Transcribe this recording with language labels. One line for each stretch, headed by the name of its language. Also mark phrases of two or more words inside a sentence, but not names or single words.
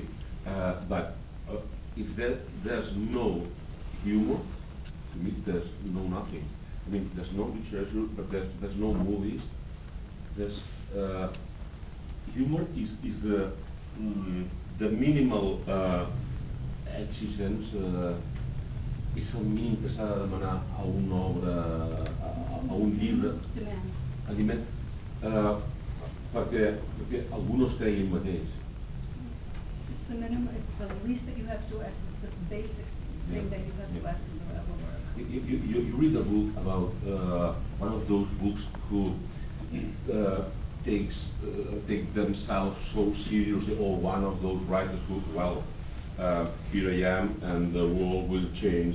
English: But if there's no humor, to me there's no nothing. I mean, there's no literature, but there's no movies. There's humor is the minimal exigence.
Catalan: És el mínim que s'ha de demanar a una obra, a un llibre, aliment, perquè algú no es cregui el mateix.
English: It's the minimum, it's the least that you have to ask, it's the basic thing that you have to ask in the work. You read a book about one of those books who take themselves so seriously, or one of those writers who, well, here I am, and the world will change.